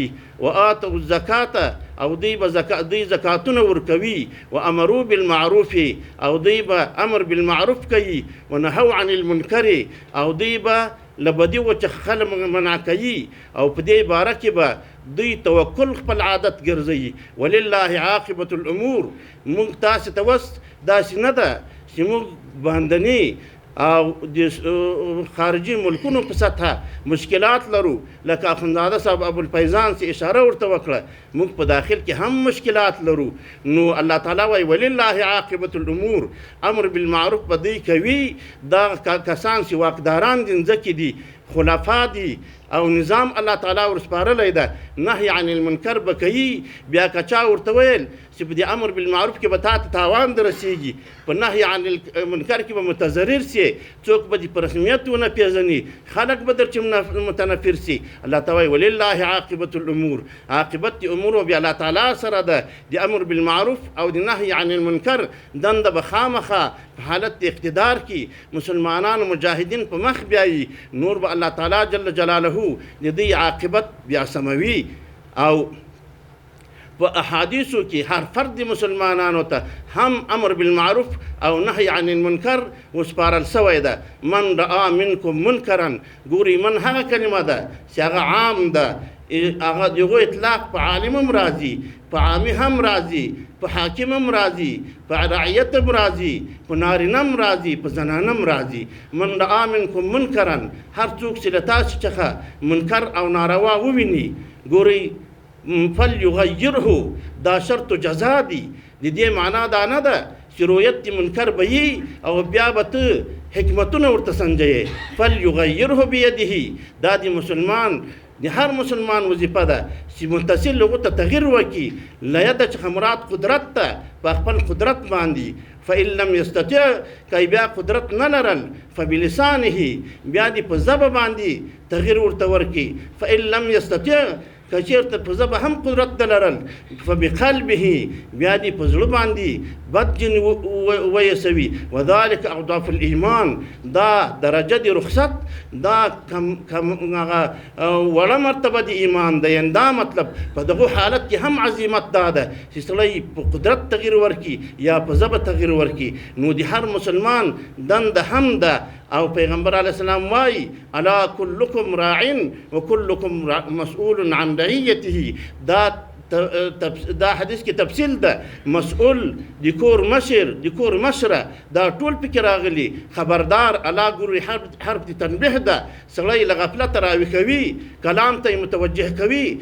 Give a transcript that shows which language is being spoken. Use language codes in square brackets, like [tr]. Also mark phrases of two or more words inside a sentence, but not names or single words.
[ar] وآتوا الزکاة، [ps] او دوی به زکاتونه ورکوي. [ar] وامروا بالمعروف، [ps] او دوی به [ar] امر بالمعروف [ps] کوي. [ar] ونهوا عن المنکر، [ps] او دوی به لبدی و چې خلک منع کوي او په دې باره کې به دوی توکل خپل عادت ګرځوي. [ar] ولله عاقبة الامور. [ps] موږ تاسې ته وس داسې نه ده چې موږ باندني او د خارجي ملکونو په سطحه مشکلات لرو. لکه اخندزاده صاحب ابوالفیضان چې اشاره ورته وکړه، موږ په داخل کې هم مشکلات لرو. نو الله تعالی وایي [ar] ولله عاقبة الامور، امر بالمعروف [ps] به دوی کوي. دا کسان چې واکداران دي، ځکه دي خلفا دي او نظام الله تعالی ورسپارلی ده. [ar] نهي عن المنکر [ps] به کوي. بیا که چا ورته ویل چې په دې [ar] امر بالمعروف [ps] کې به تا ته تاوان درسیږي، په [ar] نهي عن المنکر [ps] کې به متضرر سي، څوک به دې په رسمیت ونه پیژني، خلک به درچې متنفر سي. [ar] الله تعالی ولله عاقبة الامور، [ps] عاقبت د امور بیا الله تعالی سره ده. د [ar] امر بالمعروف [ps] او د [ar] نهي عن المنکر [ps] دنده به خامخه په حالت د اقتدار کې مسلمانانو مجاهدین په مخ بیایي، نور به الله تعالی جل جلاله د دې عاقبت بیا سموي. او په احادیثو کې هر فرد مسلمانانو ته هم [ar] امر بالمعروف [ps] او [ar] نهي عن المنکر [ps] وسپارل سوی ده. [ar] من رأى منکم منکرا، [ps] ګوري من هغه کلمه ده چې هغه عام ده، هغه دغه اطلاق په عالم هم راځي، په عامي هم راځي، په حاکم هم راځي، په رعیت هم راځي، په نارینه هم راځي، په زنانه هم راځي. [ar] من رأى منکم منکرا، [ps] هر څوک چې له تاسو څخه منکر او ناروا وویني، ګوري فلیغیره، دا شرط جزا دی. د دې معنا دا نه ده چې رؤیت د منکر به وي او بیا به ته حکمتونه ورته سنجوې. [ar] فلیغیره بیده، [ps] دا د مسلمان د هر مسلمان وظیفه ده چې متصل هغو ته تغییر وکړي. له یده څخه مراد قدرت ته، په خپل قدرت باندې. [ar] فإن لم يستطع، [ps] که بیا قدرت نه لرل، فبلسانه، بیا دې په ژبه باندې تغییر ورته ورکړي. [ar] فإن لم يستطع، [ps] که چېرته په ژبه هم قدرت نه لرل، فبقلبه، بیا دې په زړه باندې بد جن ویسوي. [ar] وذلك اضعف الایمان، [ps] دا درجه د رخصت، دا هغه وړه مرتبه د ایمان ده. یعنې دا مطلب په دغه حالت کې هم عظیمت دا ده چې سړی په قدرت تغییر ورکړي یا په ژبه تغییر ورکړي. نو د هر مسلمان دنده هم ده. او پیغمبر علیه السلام وایي [ar] الا کلکم راع وکلکم مسئول عن رعیته. [ps] دا حدیث کې تفصیل ده. مسئول د کور مشر، د کور مشره، دا ټول پکې راغلي. خبردار، الا ګوري حرف د تنبیه ده، سړی له غفلته راویښوي، کلام ته یې متوجه کوي.